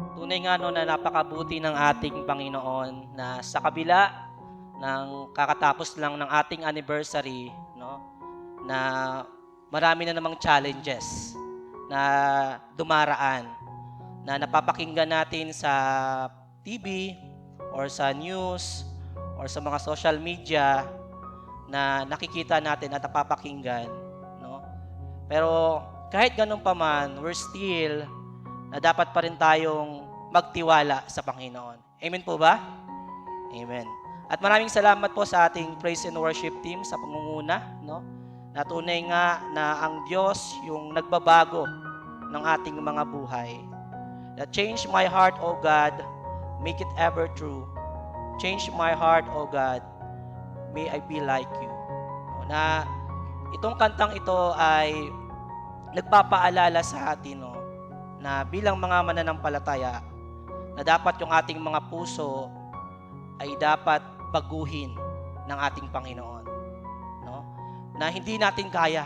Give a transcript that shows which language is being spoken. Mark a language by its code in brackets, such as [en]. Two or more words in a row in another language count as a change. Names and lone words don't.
[tl] Tunay nga no na napakabuti ng ating Panginoon na sa kabila ng kakatapos lang ng ating anniversary, no, na marami na namang challenges na dumaraan, na napapakinggan natin sa TV or sa news or sa mga [en] social media [tl] na nakikita natin at napapakinggan, no? Pero kahit ganun pa man, [en] we're still [tl] na dapat pa rin tayong magtiwala sa Panginoon. Amen po ba? Amen. At maraming salamat po sa ating [en] praise and worship team [tl] sa pangunguna, no? Na tunay nga na ang Diyos yung nagbabago ng ating mga buhay. [en] That change my heart, O God, make it ever true. Change my heart, O God, may I be like you. [tl] No, na itong kantang ito ay nagpapaalala sa atin, no, na bilang mga mananampalataya, na dapat yung ating mga puso ay dapat baguhin ng ating Panginoon. No? Na hindi natin kaya.